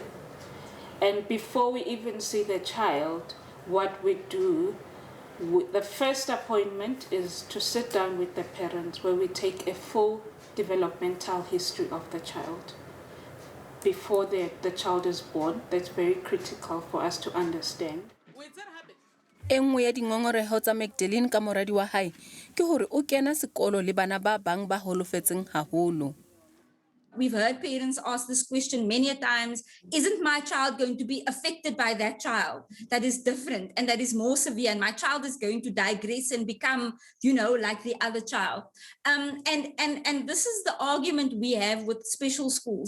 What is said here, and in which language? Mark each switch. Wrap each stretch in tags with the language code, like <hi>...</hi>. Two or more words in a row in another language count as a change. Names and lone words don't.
<en>And before we even see the child, what we do, the first appointment is to sit down with the parents, where we take a full developmental history of the child before the child is born. That's very critical for us to understand.</en> <st>E nngwe ya dingongoreho tsa Magdalene ka moradi wa hae ke hore o kena sekolo le bana ba bang ba holofetseng haholo.</st> <en>We've heard parents ask this question many a times: isn't my child going to be affected by that child that is different and that is more severe, and my child is going to digress and become, like the other child? And this is the argument we have with special schools.</en>